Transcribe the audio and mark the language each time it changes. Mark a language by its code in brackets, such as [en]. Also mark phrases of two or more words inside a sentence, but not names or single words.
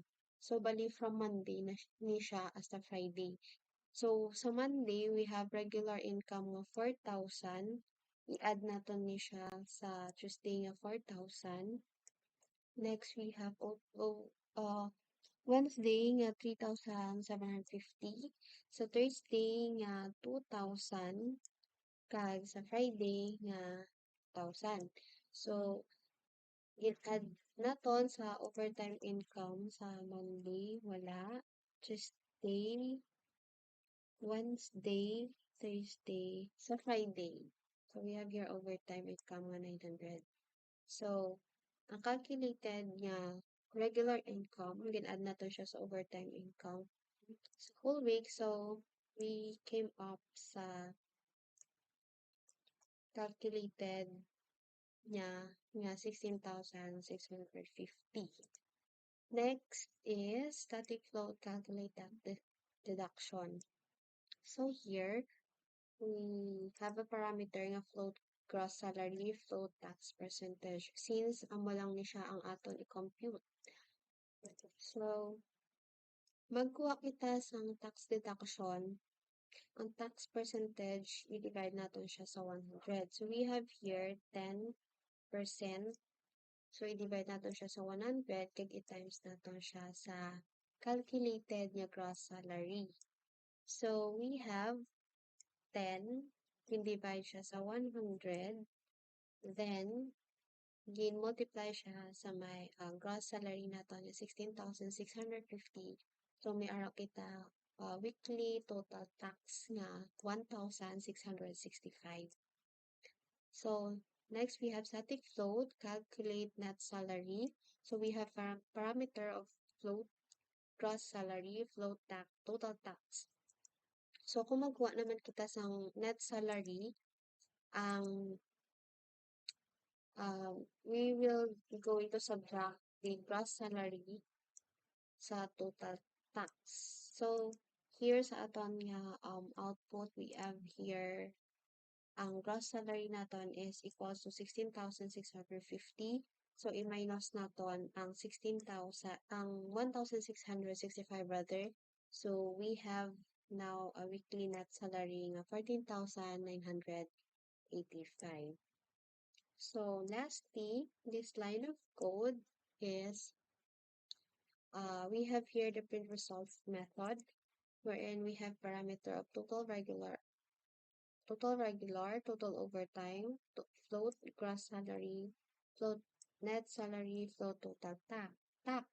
[hil] So bali from Monday ni siya hasta Friday. [en] So sa Monday, we have regular income of 4,000. [hil] I-add naton ni siya sa Tuesday nga 4,000. [en] Next, we have Wednesday nga 3,750. [hil] Sa Thursday nga 2,000. Kag sa Friday nga 1,000. So, i-add naton sa [en] overtime income [hil] sa Monday, wala. Tuesday, Wednesday, Thursday, sa Friday. [en] So, we have your overtime income nga 900. [hil] So, ang calculated nga [en] regular income, [hil] gin-add nato siya sa [en] overtime income [hil] sa [en] whole week. So, we came up [hil] sa calculated niya nga [en] 16,650. Next is static float calculated deduction. So here, we have a parameter nga float gross salary, float tax percentage. [hil] Since amo lang ni siya ang aton i-compute. So, magkuha kita sang [en] tax deduction. [hil] Ang [en] tax percentage, [hil] i-divide natin siya sa 100. [en] So, we have here 10%. [hil] So, i-divide natin siya sa 100, kag i-times natin siya sa calculated niya [en] gross salary. So, we have 10, [hil] i-divide siya sa 100, then, multiply siya sa may [en] gross salary [hil] natin, yung 16,650. So, may araw kita [en] weekly total tax [hil] nga 1,665. [en] So, Next, we have static float, calculate net salary. So we have parameter of float, gross salary, float tax, total tax. [hil] So kung magkuha naman kita sa [en] net salary, ang we will be going to subtract the gross salary sa total tax. So here [hil] sa aton nga [en] output, we have here ang gross salary naton is equals to 16,650. [hil] So, i-minus naton ang 16,000, ang 1,665 rather. [en] So, we have now a weekly net salary nga 14,985. So, lastly, this line of code is, we have here the print results method, wherein we have parameter of total overtime, float, gross salary, float, net salary, float, total tax.